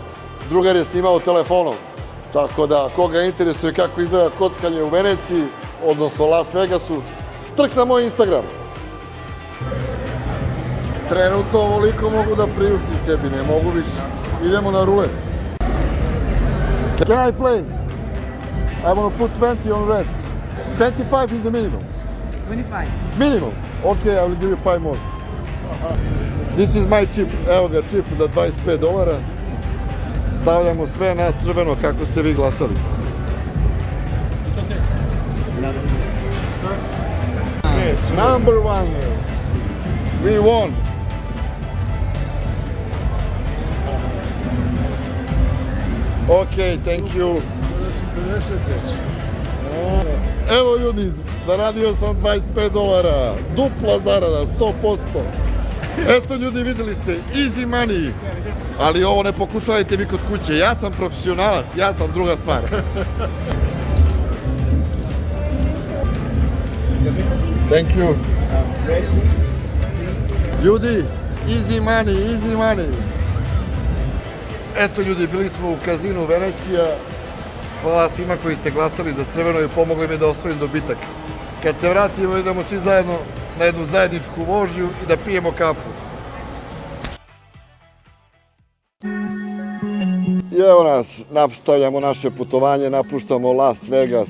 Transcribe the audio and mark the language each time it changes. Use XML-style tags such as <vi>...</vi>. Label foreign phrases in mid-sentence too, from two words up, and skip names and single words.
<sr>Drugar je snimao telefonom, tako da koga interesuje kako izgleda kockanje u Veneciji, odnosno Las Vegasu, trk na moj Instagram. Trenutno ovoliko mogu da priuštim sebi, ne mogu više. Idemo na rulet.</sr> <en>Can I play? I want to put 20 on red. 25 is the minimum. 25. Minimum. Okay, I will give you 5 more. This is my chip.</en> <sr>Evo ga čip da $25. Stavljamo sve na crveno kako ste vi glasali.</sr> <en>Number one. We won. Okay, thank you.</en> <sr>Evo ljudi, zaradio sam $25. Dupla zarada, 100%. Eto ljudi, videli ste,</sr> <en>easy money.</en> <sr>Ali ovo ne pokušavajte vi kod kuće, ja sam profesionalac, ja sam druga stvar.</sr> <en>Thank you.</en> <sr>Ljudi,</sr> <en>easy money, easy money.</en> <sr>Eto ljudi, bili smo u kazinu Venecija. Hvala svima koji ste glasali za crveno i pomogli mi da osvojim dobitak. Kad se vratimo, idemo svi zajedno na jednu zajedničku vožnju i da pijemo kafu. I evo nas, nastavljamo naše putovanje, napuštamo Las Vegas.</sr>